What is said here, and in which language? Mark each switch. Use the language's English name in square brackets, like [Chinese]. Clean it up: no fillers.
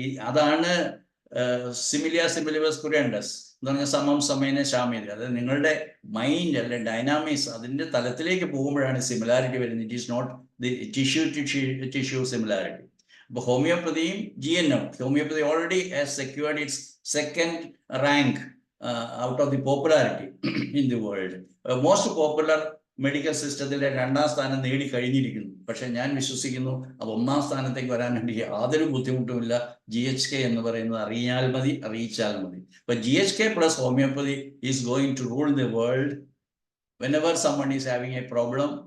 [Malayalam] അതാണ് സിമിലിയ സിമിലിബസ് കുരേണ്ടസ് എന്ന് പറഞ്ഞാൽ സമം സമേന ശാമ്യത. അതായത് നിങ്ങളുടെ മൈൻഡ് അല്ലെ ഡൈനാമിക്സ് അതിന്റെ തലത്തിലേക്ക് പോകുമ്പോഴാണ് സിമിലാരിറ്റി വരുന്നത്. [English] It is not the tissue to tissue similarity. [Malayalam] അപ്പോൾ ഹോമിയോപ്പതിയും [English] GNM, homeopathy already has secured its 2nd rank out of the popularity in the world. [Malayalam] Most popular medical സിസ്റ്റത്തിലെ 2ാം സ്ഥാനം നേടിക്കഴിഞ്ഞിരിക്കുന്നു. പക്ഷെ ഞാൻ വിശ്വസിക്കുന്നു അത് 1ാം സ്ഥാനത്തേക്ക് വരാൻ വേണ്ടി യാതൊരു ബുദ്ധിമുട്ടുമില്ല. GHK എന്ന് പറയുന്നത് അറിയാൽ മതി, അറിയിച്ചാൽ മതി. [English] അപ്പൊ GHK plus homeopathy is going to rule the world whenever someone is having a problem.